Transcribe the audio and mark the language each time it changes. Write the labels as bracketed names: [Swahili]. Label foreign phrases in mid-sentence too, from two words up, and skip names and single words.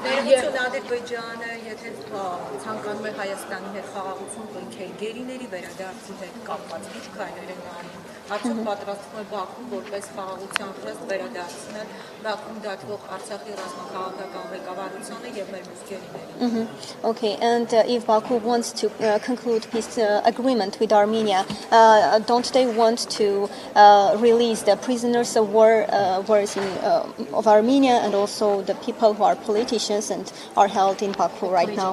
[Armenian] Ներողություն Ադրբեջանը, եթե ցանկանում է Հայաստանի հետ խաղաղություն կնքել, գերիների վերադարձի հետ կապված ինչ քայլեր են անում։ Արդյոք պատրաստվում է Բաքուն որպես խաղաղության ռեստ վերադարձնել Բաքվում դատվող Արցախի ռազմաքաղաքական ղեկավարությանը եւ մեր մյուս գերիներին։ [English] Okay, and if Baku wants to conclude peace agreement with Armenia, don't they want to release the prisoners of war of Armenia and also the people who are politicians and are held in Baku right now?